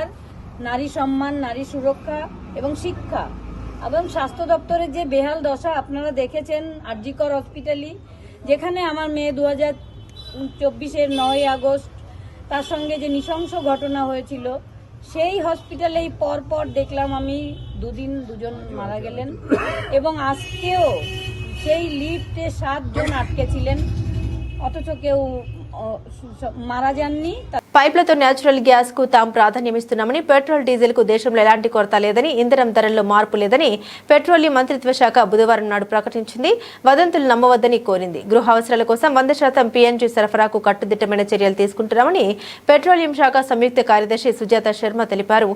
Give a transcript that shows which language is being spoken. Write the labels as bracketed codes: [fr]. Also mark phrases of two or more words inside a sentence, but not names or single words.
[bn] নারী সম্মান, নারী সুরক্ষা এবং শিক্ষা এবং স্বাস্থ্য দপ্তরের যে বেহাল দশা আপনারা দেখেছেন আরজিকর হসপিটালি, যেখানে আমার মেয়ে 2024-এর 9 আগস্ট তার সঙ্গে যে নৃশংস ঘটনা হয়েছিল, সেই হসপিটালেই পরপর দেখলাম আমি দুজন মারা গেলেন এবং আজকেও সেই লিফটে 7 জন আটকে ছিলেন, অথচ কেউ মারা যায়নি। [te] పైప్లతో [en] natural gas [te] కు తాము ప్రాధాన్యమిస్తున్నామని, [en] petrol diesel [te] కు దేశంలో ఎలాంటి కొరత లేదని, ఇంధనం ధరల్లో మార్పు లేదని పెట్రోలియం మంత్రిత్వ శాఖ బుధవారం నాడు ప్రకటించింది. వదంతులు నమ్మవద్దని కోరింది. గృహ అవసరాల కోసం 100% పీఎన్జీ సరఫరాకు కట్టుదిట్టమైన చర్యలు తీసుకుంటున్నామని పెట్రోలియం శాఖ సంయుక్త కార్యదర్శి సుజాత శర్మ తెలిపారు.